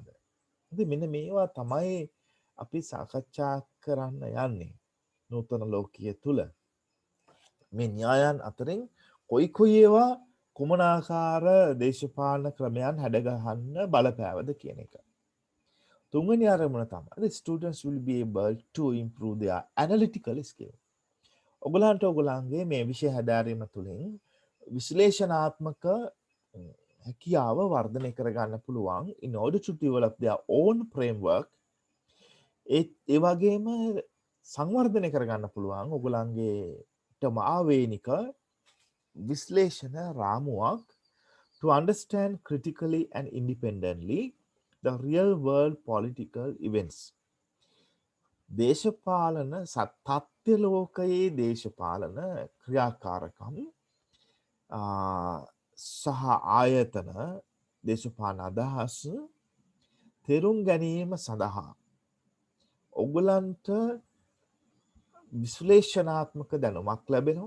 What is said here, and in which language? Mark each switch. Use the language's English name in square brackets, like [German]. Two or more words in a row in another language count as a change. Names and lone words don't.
[Sinhala] ඉතින් මෙන්න මේවා තමයි අපි සාකච්ඡා කරන්න යන්නේ නූතන ලෝකයේ තුල. මේ න්‍යායන් අතරින් කොයි ඒවා කුමන ආකාර දේශපාලන ක්‍රමයන් හැඩගහන්න බලපෑවද කියන එක. තුන්වෙනි අරමුණ තමයි [English] the students will be able to improve their analytical skill. [Sinhala] ඔයගලන්ට ඔයගලන්ගේ මේ විෂය හැදෑරීම තුළින් විශ්ලේෂණාත්මක හැකියාව වර්ධනය කරගන්න පුළුවන් [English] in order to develop their own framework. [Sinhala] ඒ වගේම සංවර්ධනය කරගන්න පුළුවන් ඔයගලන්ගේටම ආවේනික විශ්ලේෂණ රාමුවක් [English] to understand critically and independently the real world political events. [Sinhala] දේශපාලන තත්ත්ව ලෝකයේ දේශපාලන ක්‍රියාකාරකම් සහ ආයතන දේශපාලන අදහස් තේරුම් ගැනීම සඳහා ඔයගලන්ට විශ්ලේෂණාත්මක දැනුමක් ලැබෙනවා.